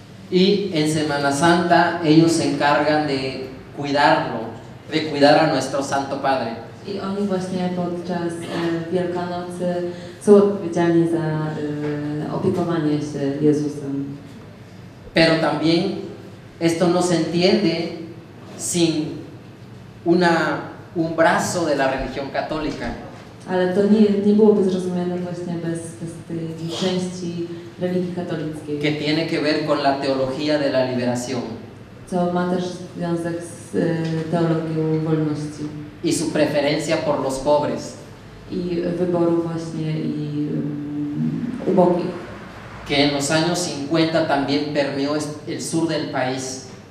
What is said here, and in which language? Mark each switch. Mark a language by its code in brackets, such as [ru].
[es] Y en Semana Santa ellos se encargan de cuidarlo, de cuidar a nuestro Santo Padre. [pl] I oni właśnie podczas Wielkanocy są odpowiedzialni za opiekowanie się Jezusem. [es] Pero también esto no se entiende sin un brazo de la religión católica. [pl] Ale to nie byłoby zrozumiane właśnie bez tej części religii katolickiej. [es] Que tiene que ver con la teología de la liberación. [pl] Co ma też związek z teologią wolności. [es] Y su preferencia por los pobres. [pl] I wyboru właśnie i ubogich. [es] Que en los años 50 también permeó el sur del país.